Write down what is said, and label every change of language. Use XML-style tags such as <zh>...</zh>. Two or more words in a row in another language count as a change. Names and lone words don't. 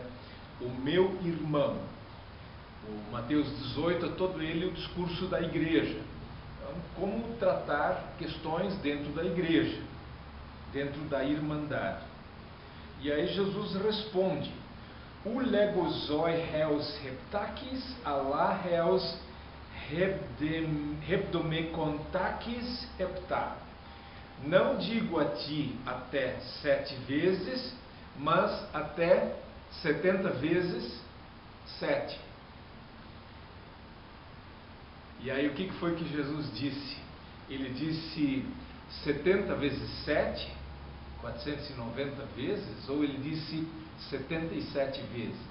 <pt>O meu irmão. O Mateus 18 é todo ele o discurso da igreja. Então, como tratar questões dentro da igreja, dentro da irmandade. E aí Jesus responde:</pt> <el>Οὐ λέγω σοι ἕως ἑπτάκις, ἀλλὰ ἕως ἑβδομηκοντάκις ἑπτά.</el> <pt>Não digo a ti até 7 vezes, mas até 70 vezes 7. E aí o que foi que Jesus disse? Ele disse 70 vezes 7, 490 vezes, ou ele disse 77 vezes?</pt>